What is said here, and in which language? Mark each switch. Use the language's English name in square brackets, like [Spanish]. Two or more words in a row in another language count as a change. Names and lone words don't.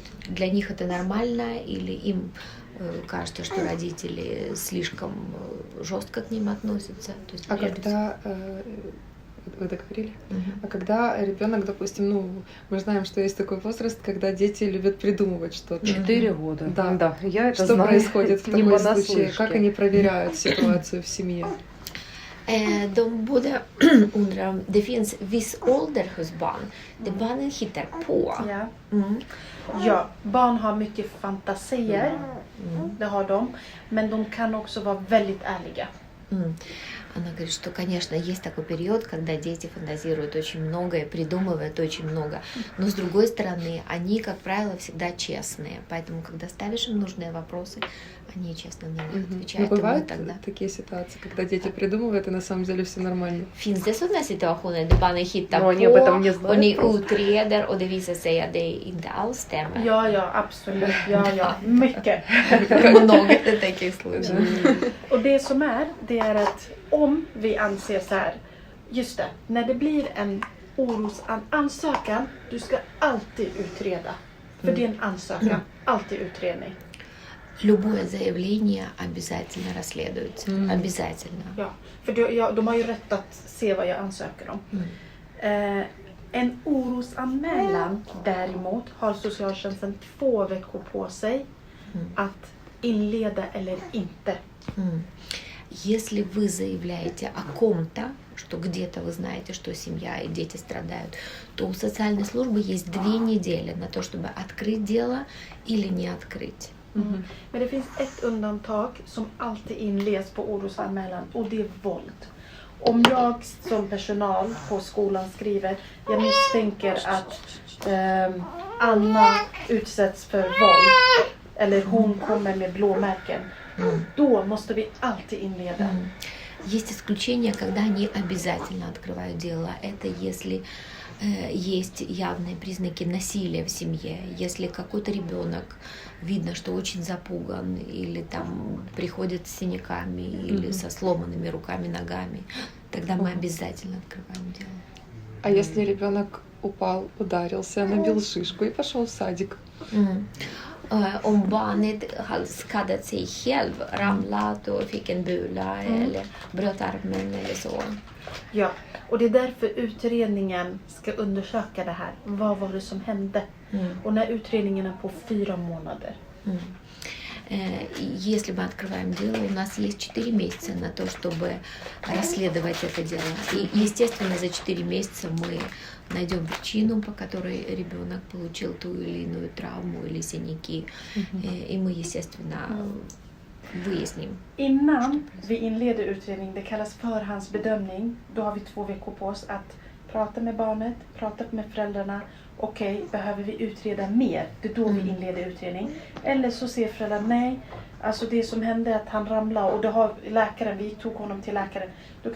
[Russian] Для них это нормально или им кажется, что родители слишком жестко к ним относятся. То есть, А когда вы договорили? А когда ребенок, допустим, мы знаем, что есть такой возраст, когда дети любят придумывать что-то. 4 года. Да. Я это что знаю. происходит в такой Не случае? понаслышке. Как они проверяют ситуацию в семье? [Swedish] De både undrar om det finns viss ålder hos barn där barnen hittar på. Ja. Ja, barn har mycket fantasier. Det har de. Men de kan också vara väldigt ärliga. [Russian] Она говорит, что, конечно, есть такой период, когда дети фантазируют очень много и придумывают очень много. Но, с другой стороны, они, как правило, всегда честные. Поэтому, когда ставишь им нужные вопросы, они честно на них отвечают. Но bывают тогда... такие ситуации, когда дети prидумывают, и на самом деле все nормально? [Swedish] Finns det sådana situationer där barnen hittar [Russian] Но они об этом не [Swedish] på [Russian] знают [Swedish] och ni [Russian] просто. [Swedish] utreder och det visar sig att det inte alls stämmer? Ja, absolut. Ja, mycket. [Russian] Много таких случаев. [Swedish] Och det som är, det är att om vi anser så här, just det, när det blir en orosansökan, du ska alltid utreda. För det är en ansökan, alltid utredning. [Russian] Любое заявление обязательно расследуется. Обязательно. [Swedish] Ja, för de har ju rätt att se vad jag ansöker om. En orosanmälan däremot har socialtjänsten 2 veckor på sig att inleda eller inte. [Russian] Если вы заявляете о ком-то, что где-то вы знаете, что семья и дети страдают, то у социальной службы есть 2 недели на то, чтобы открыть дело или не открыть. [Swedish] Men det finns ett undantag som alltid inleds på orosanmälan och det är våld. Om jag som personal på skolan skriver, jag misstänker att Anna utsätts för våld eller hon kommer med blåmärken, då måste vi alltid inleda. [Russian] Есть исключения, когда они обязательно открывают дело. Это если есть явные признаки насилия в семье, если какой-то ребенок видно, что очень запуган, или там приходит с синяками, или со сломанными руками, ногами, тогда мы обязательно открываем дело. А если ребенок упал, ударился, набил шишку и пошел в садик? [Swedish] Om barnet har skadat sig själv, ramlat och fick en bula eller bröt armen eller så. Ja, och det är därför utredningen ska undersöka det här. Vad var det som hände? Och när utredningen är på 4 månader. [Russian] Если мы открываем дело, у нас есть 4 месяца на то, чтобы расследовать это дело. И, естественно, за 4 месяца мы найдем причину, по которой ребенок получил ту или иную травму или синяки. И мы, естественно, выясним. [Swedish] Innan vi inleder utredning, det kallas förhandsbedömning. Då har vi 2 veckor på oss att prata med barnet, prata med föräldrarna. Okej, behöver vi utreda mer? Det är då vi inleder utredning. Eller så ser föräldrarna, nej, alltså det som hände är att han ramlade och det har läkaren, vi tog honom till läkaren.